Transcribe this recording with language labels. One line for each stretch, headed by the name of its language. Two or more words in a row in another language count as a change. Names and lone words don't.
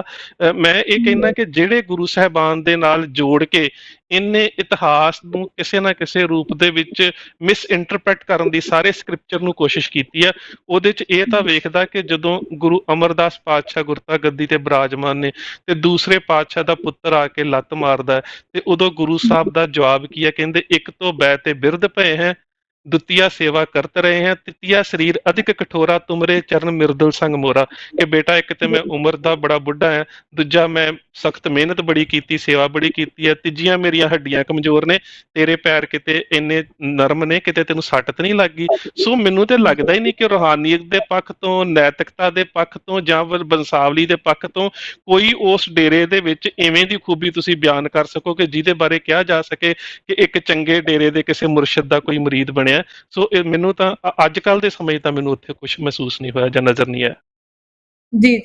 Punjabi: ਮੈਂ ਇਹ ਕਹਿੰਦਾ ਕਿ ਜਿਹੜੇ ਗੁਰੂ ਸਾਹਿਬਾਨ ਦੇ ਨਾਲ ਜੋੜ ਕੇ ਇਹਨੇ ਇਤਿਹਾਸ ਨੂੰ ਕਿਸੇ ਨਾ ਕਿਸੇ ਰੂਪ ਦੇ ਵਿੱਚ ਮਿਸ ਇੰਟਰਪ੍ਰੈਟ ਕਰਨ ਦੀ ਸਾਰੇ ਸਕ੍ਰਿਪਚਰ ਨੂੰ ਕੋਸ਼ਿਸ਼ ਕੀਤੀ ਹੈ, ਉਹਦੇ 'ਚ ਇਹ ਤਾਂ ਵੇਖਦਾ ਕਿ ਜਦੋਂ ਗੁਰੂ ਅਮਰਦਾਸ ਪਾਤਸ਼ਾਹ ਗੁਰਤਾ ਗੱਦੀ ਤੇ ਬਿਰਾਜਮਾਨ ਨੇ ਤੇ ਦੂਸਰੇ ਪਾਤਸ਼ਾਹ ਦਾ ਪੁੱਤਰ ਆ ਕੇ ਲੱਤ ਮਾਰਦਾ ਤੇ ਉਦੋਂ ਗੁਰੂ ਸਾਹਿਬ ਦਾ ਜਵਾਬ ਕੀ ਹੈ?
Hindi: ਕਹਿੰਦੇ इक्क तों बै ते बिरध पए है, दुतीआ सेवा करत रहे हैं, तृतीया शरीर अधिक कठोरा तुमरे चरण मिर्दल संग मोरा।
Punjabi: ਕਿ ਬੇਟਾ ਇੱਕ ਤਾਂ ਮੈਂ ਉਮਰ ਦਾ ਬੜਾ ਬੁੱਢਾ ਹੈ, ਦੂਜਾ ਮੈਂ ਸਖ਼ਤ ਮਿਹਨਤ ਬੜੀ ਕੀਤੀ, ਸੇਵਾ ਬੜੀ ਕੀਤੀ ਹੈ, ਤੀਜਿਆ ਮੇਰੀਆਂ ਹੱਡੀਆਂ ਕਮਜ਼ੋਰ ਨੇ, ਤੇਰੇ ਪੈਰ ਕਿਤੇ ਇੰਨੇ ਨਰਮ ਨੇ, ਕਿਤੇ ਤੈਨੂੰ ਸੱਟ ਤਾਂ ਨਹੀਂ ਲੱਗ ਗਈ। ਸੋ ਮੈਨੂੰ ਤਾਂ ਲਗਤਾ ਹੀ ਨਹੀਂ ਕਿ ਰੂਹਾਨੀਅਤ ਕੇ ਪੱਖ ਤੋਂ, ਨੈਤਿਕਤਾ ਕੇ ਪੱਖ ਤੋਂ, नैतिकता के पक्ष तो ਜਾਂ ਬੰਸਾਵਲੀ ਦੇ ਪੱਖ ਤੋਂ ਕੋਈ ਉਸ ਡੇਰੇ ਦੇ ਵਿੱਚ ਇਵੇਂ ਦੀ ਖੂਬੀ ਤੁਸੀਂ ਬਿਆਨ ਕਰ ਸਕੋ ਕਿ ਜਿਹਦੇ ਬਾਰੇ ਕਿਹਾ ਜਾ ਸਕੇ ਕਿ ਇੱਕ ਚੰਗੇ ਡੇਰੇ ਦੇ ਕਿਸੇ ਮੁਰਸ਼ਿਦ ਦਾ ਕੋਈ ਮੁਰੀਦ ਬਣਿਆ। ਸੋ ਮੈਨੂੰ ਤਾਂ ਅੱਜ ਕੱਲ ਦੇ ਸਮੇਂ ਤਾਂ ਮੈਨੂੰ ਉੱਥੇ ਕੁਝ ਮਹਿਸੂਸ ਨਹੀਂ ਹੋਇਆ ਜਾਂ ਨਜ਼ਰ ਨਹੀਂ ਆਇਆ। ਜੀ, ਜੀ।